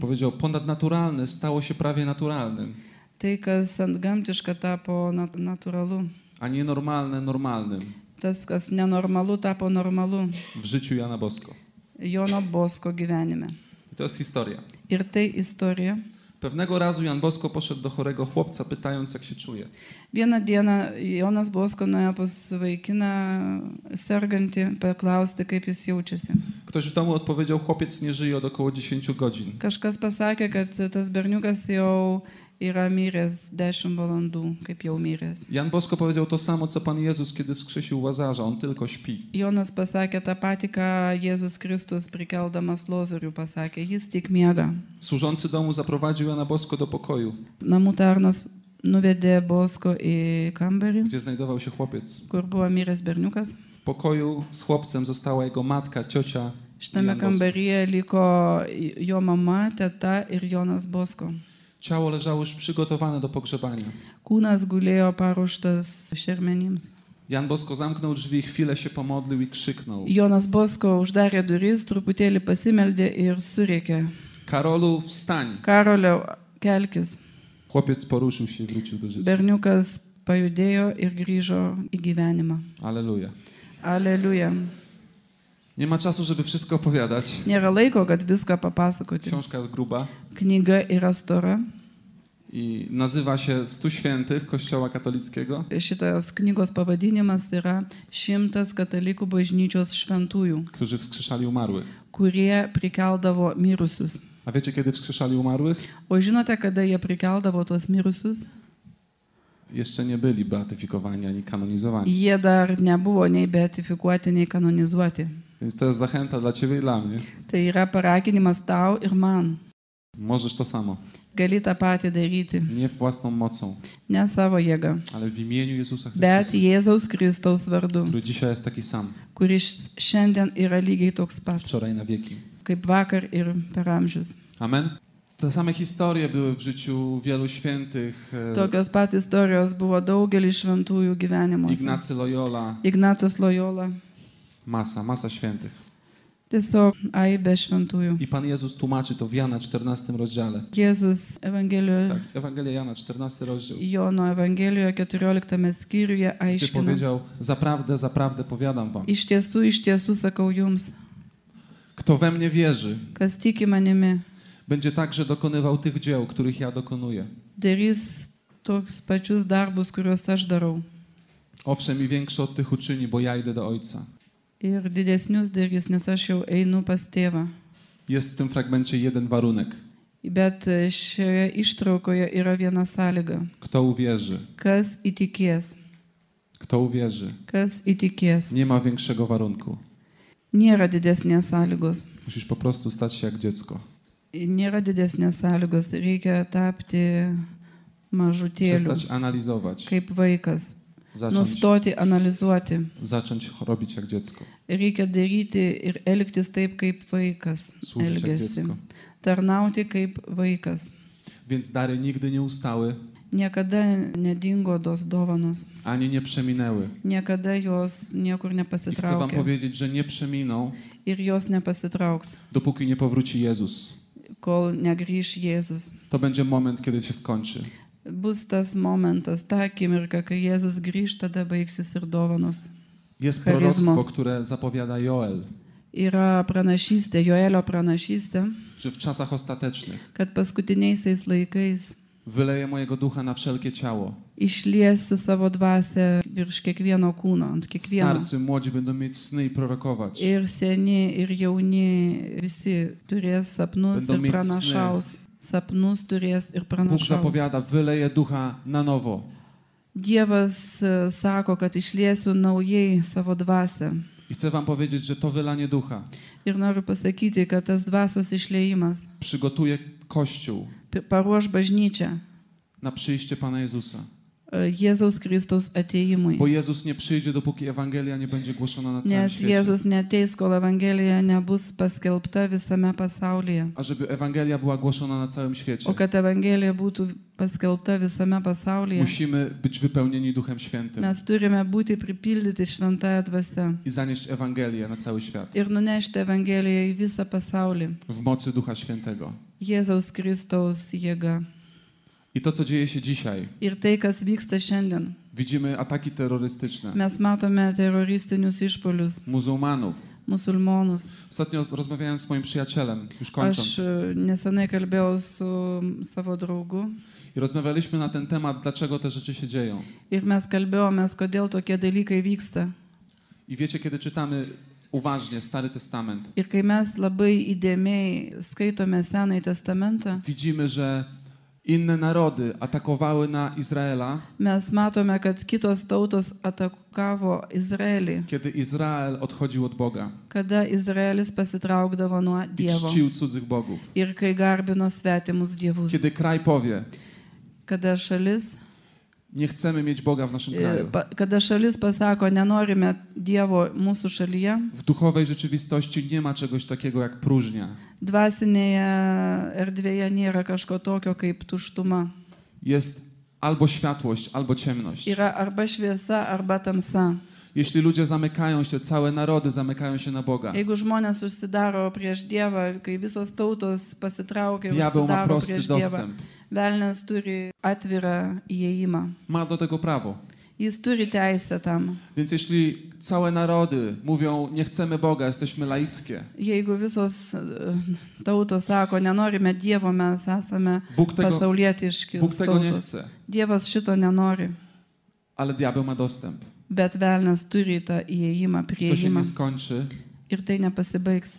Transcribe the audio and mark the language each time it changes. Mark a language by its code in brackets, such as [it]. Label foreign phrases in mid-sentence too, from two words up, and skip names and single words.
[pl] Powiedział, ponadnaturalne stało się prawie naturalnym, [lt] Tai, kas antgamtiška, tapo natūralu. [pl] a nienormalne normalnym [lt] Tas, kas nenormalu, tapo normalu [pl] w życiu Jana Bosko. [lt] Jono Bosko gyvenime. [pl] I to jest historia. [lt] Ir tai istorija. [pl] Pewnego razu Jan Bosko poszedł do chorego chłopca, pytając, jak się czuje. [lt] Vieną dieną Jonas Bosko nuėjo pas vaikiną sergantį, paklausti, kaip jis jaučiasi. [pl] Ktoś w domu odpowiedział, chłopiec nie żyje od około 10 godzin. [lt] Kažkas pasakė, kad tas berniukas jau yra miręs 10 valandų, kaip jau miręs. [pl] Jan Bosko powiedział to samo, co Pan Jezus, kiedy wskrzesił Łazarza. On tylko śpi. [lt] Jonas pasakė tą patį, ką Jėzus Kristus prikeldamas Lozorių pasakė. Jis tik miega. [pl] Służący domu zaprowadził Jana Bosko do pokoju, [lt] Namų tarnas nuvedė Bosko į kambarį, [pl] gdzie znajdował się chłopiec. [lt] kur buvo miręs berniukas. [pl] W pokoju z chłopcem została jego matka, ciocia. [lt] Šitame [pl] Jan Bosko. [lt] kambaryje liko jo mama, teta ir Jonas Bosko. [pl] Ciało leżało już przygotowane do pogrzebania. [lt] Kūnas gulėjo paruoštas šermenims. [pl] Jan Bosko zamknął drzwi, chwilę się pomodlił i krzyknął. [lt] Jonas Bosko uždarė duris, truputėlį pasimeldė ir surėkė. [pl] Karolu, wstań! [lt] Karolio, kelkis. [pl] Chłopiec poruszył się i wrócił do życia. [lt] Berniukas pajudėjo ir grįžo į gyvenimą. [pl] Alleluja. [lt] Aleliuja. [pl] Nie ma czasu, żeby wszystko opowiadać. [lt] Nėra laiko, kad viską papasakoti. [pl] Książka jest gruba [lt] Knyga yra stora. [pl] i nazywa się 100 świętych Kościoła katolickiego. [lt] Šitos knygos pavadinimas yra 100 katalikų bažnyčios šventųjų, [pl] Którzy wskrzeszali umarłych. [lt] kurie prikeldavo mirusius. [pl] A wiecie, kiedy wskrzeszali umarłych? [lt] O žinote, kada jie prikeldavo tuos mirusius? [pl] Jeszcze nie byli beatyfikowani ani kanonizowani. [lt] Jie dar nebuvo nei beatifikuoti, nei kanonizuoti. [pl] Więc to jest zachęta dla ciebie i dla mnie. [lt] Tai yra paraginimas tau ir man. [pl] Możesz to samo. [lt] Gali tą patį daryti. [pl] Nie własną mocą, [lt] Ne savo jėga, [pl] ale w imieniu Jezusa [lt] bet [pl] Chrystusa, [lt] Jėzaus Kristaus vardu, [pl] który dzisiaj jest taki sam, [lt] kuris šiandien yra lygiai toks pat, [pl] wczoraj na wieki. [lt] kaip vakar ir per amžius. [pl] Amen. Te same historie były w życiu wielu świętych. [lt] Tokios pat istorijos buvo daugelį šventųjų gyvenimuose. [pl] Ignacy Loyola, [lt] Ignacas Loyola. [pl] masa świętych. [lt] Tiesiog aibė šventųjų. [pl] I Pan Jezus tłumaczy to w Jana 14 rozdziale. [lt] Jėzus Evangelijoje, [pl] Tak, Ewangelia Jana 14 rozdział. [lt] Jono Evangelijoje 14 skyriuje [pl] Gdzie [lt] aiškina. [pl] powiedział, zaprawdę powiadam wam, [lt] Iš tiesų sakau jums, [pl] kto we mnie wierzy, [lt] kas tiki manimi, [pl] będzie także dokonywał tych dzieł, których ja dokonuję. [lt] darys toks pačius darbus, kuriuos aš darau. [pl] Owszem, i większe od tych uczyni, bo ja idę do Ojca. [lt] Ir didesnius darys, nes aš jau einu pas tėvą. [pl] Jest w tym fragmencie jeden warunek. [lt] Bet šioje ištraukoje yra viena sąlyga. [pl] Kto uwierzy? [lt] Kas įtikės? [pl] Kto uwierzy? [lt] Kas įtikės? [pl] Nie ma większego warunku. [lt] Nėra didesnės sąlygos. [pl] Musisz po prostu stać się jak dziecko. [lt] Nėra didesnės sąlygos. Reikia tapti mažutėliu, [pl] Przestać analizować. [lt] kaip vaikas. [pl] Zacząć [lt] Nustoti analizuoti. [pl] robić jak dziecko. [lt] Reikia daryti ir elgtis taip, kaip vaikas [pl] Służyć jak [lt] elgiasi. [pl] dziecko. [lt] Tarnauti kaip vaikas. [pl] Więc dary nigdy nie ustały, [lt] Niekada nedingo tos dovanos. [pl] ani nie przeminęły. [lt] Niekada jos niekur [pl] I chcę wam [lt] nepasitraukė. [pl] powiedzieć, że nie przeminą, [lt] Ir jos nepasitrauks, [pl] dopóki nie powróci Jezus. [lt] kol negrįš Jėzus. [pl] To będzie moment, kiedy się skończy. [lt] Bus tas momentas, ta akimirka, kai Jėzus grįž, tada baigsis ir dovanos. [pl] Jest Charyzmos. proroctwo, które zapowiada Joel, [lt] Yra pranašystė, Joelio pranašystė, [pl] że w czasach ostatecznych [lt] kad paskutiniaisiais laikais [pl] Wyleję mojego ducha na wszelkie ciało. [lt] Išliesiu savo dvasią virš kiekvieno kūno, ant kiekvieno. [pl] Starcy, młodzi będą mieć sny i prorokować. [lt] Ir seni, ir jauni, visi turės sapnus [pl] Będą [lt] ir [pl] mieć [lt] pranašaus. Sapnus turės ir [pl] Bóg [lt] pranašaus. [pl] zapowiada, wyleję ducha na nowo. [lt] Dievas sako, kad išliesiu naujai savo dvasią. [pl] I chcę wam powiedzieć, że to wylanie ducha [lt] Ir noriu pasakyti, kad tas dvasios išliejimas [pl] przygotuje Kościół [lt] paruoš bažnyčią [pl] na przyjście Pana Jezusa. [lt] Jėzaus Kristaus atėjimui. [pl] Bo Jezus nie przyjdzie, dopóki Ewangelia nie będzie głoszona na całym [lt] Nes [pl] świecie. [lt] Jėzus neateis, kol Evangelija nebus paskelbta visame pasaulyje. [pl] A żeby Ewangelia była głoszona na całym świecie, [lt] O kad Evangelija būtų paskelbta visame pasaulyje, [pl] musimy być wypełnieni Duchem Świętym [lt] mes turime būti pripildyti šventąją dvasią [pl] i zanieść Ewangelię na cały świat [lt] ir nunešti Evangeliją į visą pasaulį. [pl] w mocy Ducha Świętego. [lt] Jėzaus Kristaus jėga. [pl] I to, co dzieje się dzisiaj, [lt] Ir tai, kas vyksta šiandien. [pl] widzimy ataki terrorystyczne [lt] Mes matome teroristinius išpolius, [pl] muzułmanów. [lt] musulmonus. [pl] Ostatnio rozmawiałem z moim przyjacielem, już kończąc, [lt] Aš nesenai kalbėjau su savo draugu [pl] i rozmawialiśmy na ten temat, dlaczego te rzeczy się dzieją. [lt] ir mes kalbėjomės, kodėl tokie dalykai vyksta. [pl] I wiecie, kiedy czytamy uważnie Stary Testament, [lt] Ir kai mes labai įdėmiai skaitome Senąjį testamentą, [pl] widzimy, że inne narody atakowały na Izraela, [lt] mes matome, kad kitos tautos atakavo Izraelį, [pl] kiedy Izrael odchodził od Boga [lt] kada Izraelis pasitraukdavo nuo [pl] i [lt] Dievo [pl] czcił cudzych bogów. [lt] ir kai garbino svetimus dievus. [pl] Kiedy kraj powie, [lt] Kada šalis, [pl] nie chcemy mieć Boga w naszym kraju, [lt] kada šalis pasako, nenorime Dievo mūsų šalyje, [pl] w duchowej rzeczywistości nie ma czegoś takiego jak próżnia. [lt] dvasinėje erdvėje nėra kažko tokio kaip tuštuma. [pl] Jest albo światłość, albo ciemność. [lt] Yra arba šviesa, arba tamsa. [pl] Jeśli ludzie zamykają się, całe narody zamykają się na Boga, [lt] Jeigu žmonės užsidaro prieš Dievą, kai visos tautos pasitraukia, [pl] diabeł ma [lt] užsidaro [pl] prosty [lt] prieš Dievą, [pl] dostęp. [lt] velnias turi atvirą įėjimą. [pl] Ma do tego prawo. [lt] Jis turi teisę tam. [pl] Więc jeśli całe narody mówią, nie chcemy Boga, jesteśmy laickie, [lt] Jeigu visos tautos sako, nenorime Dievo, mes esame [pl] Bóg [lt] pasaulietiški [pl] tego nie [lt] tautos. [pl] chce, [lt] Dievas šito nenori, [pl] ale diabeł ma dostęp. [lt] bet velnias turi tą įėjimą, [pl] To się [lt] prieėjimą. [pl] nie skończy, [lt] Ir tai nepasibaigs,